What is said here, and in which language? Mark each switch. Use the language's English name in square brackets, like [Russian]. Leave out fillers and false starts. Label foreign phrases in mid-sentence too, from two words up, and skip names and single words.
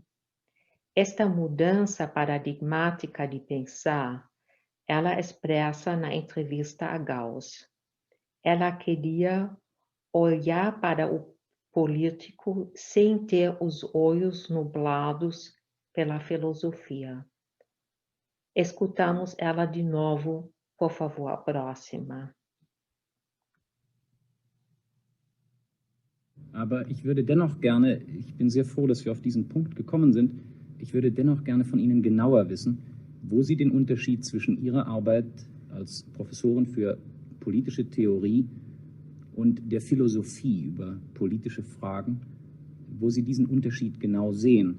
[Portuguese] Esta mudança paradigmática de pensar, ela expressa na entrevista a Gauss. Ela queria olhar para o político sem ter os olhos nublados pela filosofia. Escutamos ela de novo, por favor, a próxima. [German] Aber ich würde dennoch gerne, ich bin sehr froh, dass wir auf diesen Punkt gekommen sind, ich würde dennoch gerne von Ihnen genauer wissen, wo Sie den Unterschied zwischen Ihrer Arbeit als Professorin für politische Theorie und der Philosophie über politische Fragen, wo Sie diesen Unterschied genau sehen.